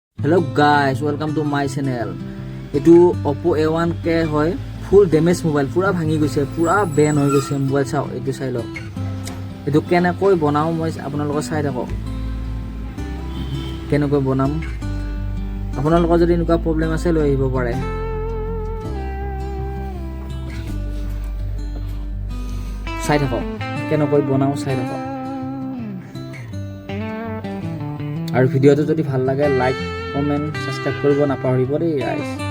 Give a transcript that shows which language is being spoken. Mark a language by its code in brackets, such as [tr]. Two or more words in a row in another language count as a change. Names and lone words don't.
[en] Hello guys, welcome to my channel. [as] Etu Oppo A1K hoy, [en] full damage mobile, [as] পুৰা ভাঙি গৈছে, পুৰা বন্ধ হৈ গৈছে mobile চাও, এইটো চাই লওঁ. এইটো কেনেকৈ বনাওঁ মই আপোনালোকৰ চাই থাকক। কেনেকৈ বনাম আপোনালোকৰ যদি এনেকুৱা প্ৰবলেম আছে লৈ আহিব পাৰে। চাই থাকক কেনেকৈ বনাও চাই থাকক। আৰু ভিডিওটো যদি ভাল লাগে [en] like comment subscribe [as] কৰিব নাপাহৰিব দেই গাইস।